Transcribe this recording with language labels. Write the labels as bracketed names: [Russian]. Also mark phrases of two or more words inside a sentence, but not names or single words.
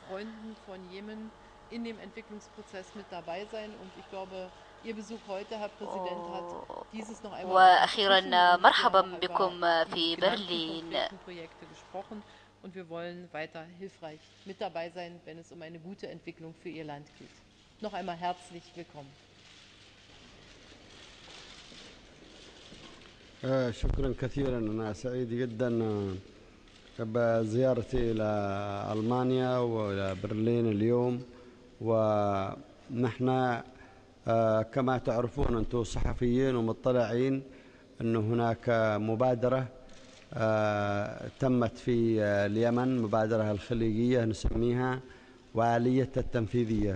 [Arabic] وأخيرا مرحبا بكم في برلين. [German] Und wir wollen weiter hilfreich mit dabei sein, wenn es eine gute Entwicklung für Ihr Land geht. Noch einmal herzlich willkommen. [Arabic] شكرا كثيرا. أنا سعيد جدا بزيارتي إلى ألمانيا وإلى برلين اليوم. ونحن كما تعرفون أنتم صحفيين ومطلعين أن هناك مبادرة تمت في اليمن، مبادرة الخليجية نسميها وآلية التنفيذية.